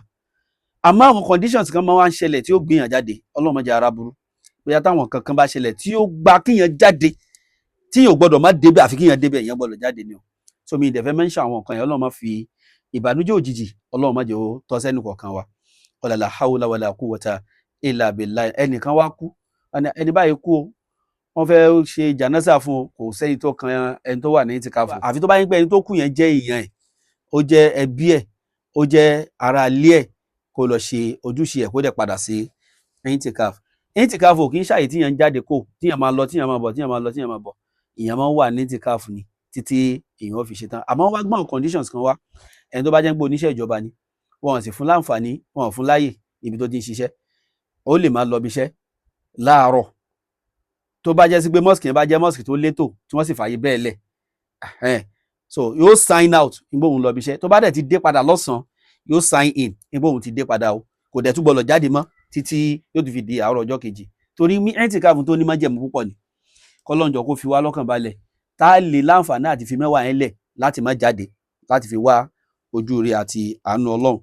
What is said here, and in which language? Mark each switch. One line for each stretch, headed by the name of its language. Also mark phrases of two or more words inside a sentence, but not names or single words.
Yoruba: Àmọ́ àwọn conditions kan máa ń ṣẹlẹ̀ tí ó gbìyàn jáde, Ọlọ́run má jẹ́ ara burú. Bóyá táwọn kankan bá ṣẹlẹ̀ tí ó gba kíyàn jáde, tí yóò gbọ́dọ̀ má débẹ̀ àfi kíyàn débẹ̀, èèyàn gbọ́dọ̀ jáde ni o. So mi ìdẹ̀fẹ́ mention àwọn nǹkan yẹn, Ọlọ́run má fi ìbànújẹ́ òjijì, Ọlọ́run má jẹ́ ó tọ́ sẹ́nu kọ̀ọ̀kan wa.
Arabic: ولا حول ولا قوة إلا بالله.
Yoruba: Ẹnìkan wá kú, ẹni báyìí kú o, wọ́n fẹ́ ṣe jánásà fún o, kò sẹ́yìn tó kan ẹni tó wà ní i'tikaf. Àfi tó bá yín pé ẹni tó kú yẹn jẹ́ èèyàn ẹ̀, ó jẹ́ ẹbí ẹ̀, ó jẹ́ ara ilé ẹ̀, kó lọ ṣe ojúṣe ẹ̀ kó dẹ̀ padà sí i'tikaf. I'tikaf ò kì í ṣàyè tíyàn ń jáde kó, tíyàn máa lọ tíyàn máa bọ̀, tíyàn máa lọ tíyàn máa bọ̀. Ìyẹn máa ń wà ní i'tikaf ni títí èèyàn fi ṣe tán. Àmọ́ wá gbọ́n conditions kan wá, ẹni tó bá jẹ́ ń gbé oníṣẹ́ ìjọba ni, wọn sì fún láǹfààní, wọn ò fún láyè ibi tó ti ń ṣiṣẹ́, ó lè máa lọ bí iṣẹ́ láàárọ̀. Tó bá jẹ́ sí pé mosque yẹn bá jẹ́ mosque tó létò tí wọ́n sì fààyè bẹ́ẹ̀ lẹ̀, so yóò
English: sign out
Yoruba: nígbà òun lọ bí iṣẹ́. Tó bá dẹ̀ ti dé padà lọ́sàn-án yóò
English: sign in
Yoruba: nígbà òun ti dé padà o, kò dẹ̀ tún gbọ́dọ̀ jáde mọ́ títí yóò ti fi di àárọ̀ ọjọ́ kejì. Torí i'tikaf tó ní májẹ̀mú púpọ̀ ni, kọ́lọ́run jọ kó fi wá lọ́kàn balẹ̀ tá a lè láǹfààní àti fi mẹ́wàá yẹn lẹ̀ láti má jáde láti fi wá ojú rere àti àánú Ọlọ́run.